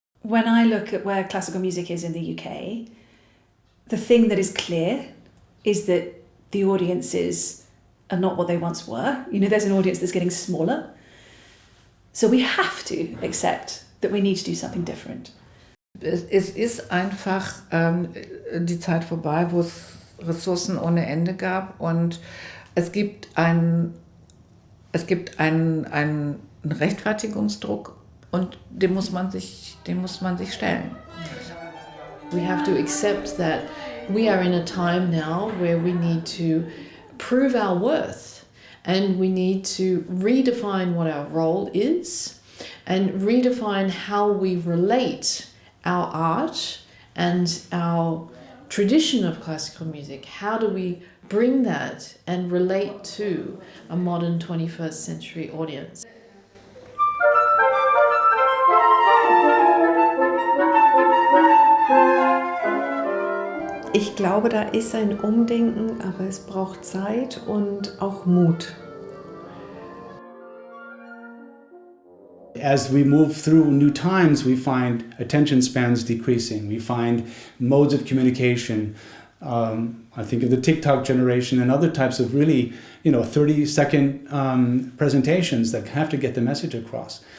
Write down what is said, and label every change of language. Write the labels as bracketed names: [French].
[English] When I look at where classical music is in the UK, the thing that is clear is that the audiences are not what they once were. You know, there's an audience that's getting smaller. So we have to accept that we need to do something different. [German] Es ist einfach die Zeit vorbei, wo es Ressourcen ohne Ende gab, und es gibt einen Rechtfertigungsdruck, und dem muss man sich stellen. [English] We have to accept that we are in a time now where we need to prove our worth, and we need to redefine what our role is and redefine how we relate our art and our tradition of classical music. How do we bring that and relate to a modern 21st century audience? [German] Ich glaube, da ist ein Umdenken, aber es braucht Zeit und auch Mut. [English] As we move through new times, we find attention spans decreasing. We find modes of communication. I think of the TikTok generation and other types of really, 30-second presentations that have to get the message across.